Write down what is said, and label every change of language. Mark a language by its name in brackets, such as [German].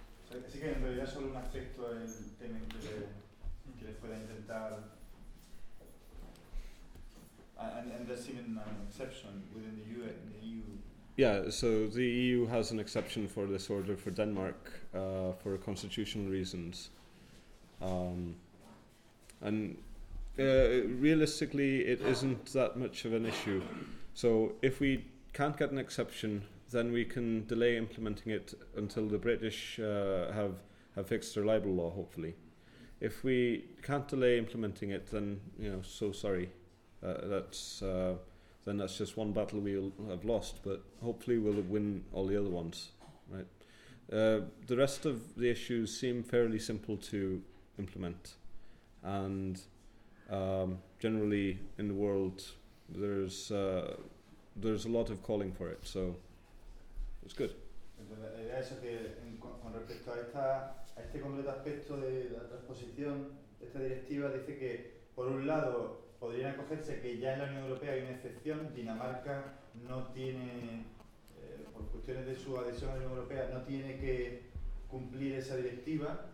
[Spanish] Así que en realidad solo un aspecto el tema que les pueda intentar... [English] And there's even an exception within the EU. Yeah, so the EU has an exception for this order for Denmark for constitutional reasons. And realistically, it isn't that much of an issue. So if we can't get an exception, then we can delay implementing it until the British have fixed their libel law, hopefully. If we can't delay implementing it, then, you know, so sorry. Then that's just one battle we'll have lost, but hopefully we'll win all the other ones, right? The rest of the issues seem fairly simple to implement. And generally in the world, there's a lot of calling for it, so it's good. [Spanish] La idea es que con respecto a este completo aspecto de la transposición, esta directiva dice que, por un lado, podrían acogerse que ya en la Unión Europea hay una excepción. Dinamarca no tiene, por cuestiones de su adhesión a la Unión Europea, no tiene que cumplir esa directiva.